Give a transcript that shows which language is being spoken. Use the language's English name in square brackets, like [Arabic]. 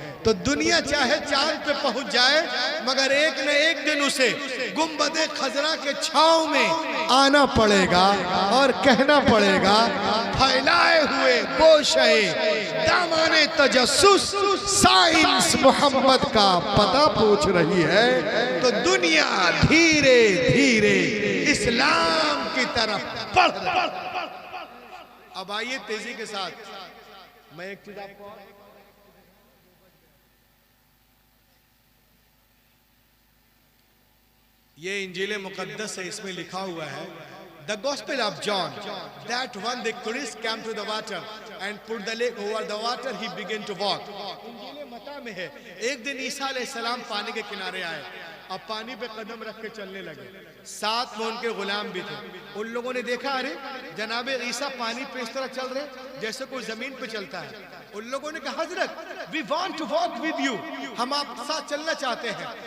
[Hindi] तो दुनिया चाहे चांद पे पहुंच जाए मगर एक न एक दिन उसे गुंबदे खजरा के छांव में आना पड़ेगा और कहना पड़ेगा फैलाए हुए बोशे दामाने तजस्सुस साइंस मोहम्मद का पता पूछ रही है। तो दुनिया धीरे धीरे इस्लाम की तरफ बढ़ रही है। अब आइए तेजी के साथ मैं एक चीज आपको, ये इंजील मुकद्दस है, इसमें लिखा हुआ है [English] The Gospel of John, that when the Christ came to the water and put the leg over the water, he began to walk. [Hindi] इंजील मत्ता में है, एक दिन ईसा अलैहिस्सलाम पानी के किनारे आए, अब पानी पे कदम रख के चलने लगे, साथ में उनके गुलाम भी थे। उन लोगों ने देखा अरे जनाबे ईसा पानी पे इस तरह चल रहे जैसे कोई जमीन पे चलता है। उन लोगों ने कहा हजरत [English] we want to walk with you, [Hindi] हम आपके साथ चलना चाहते हैं।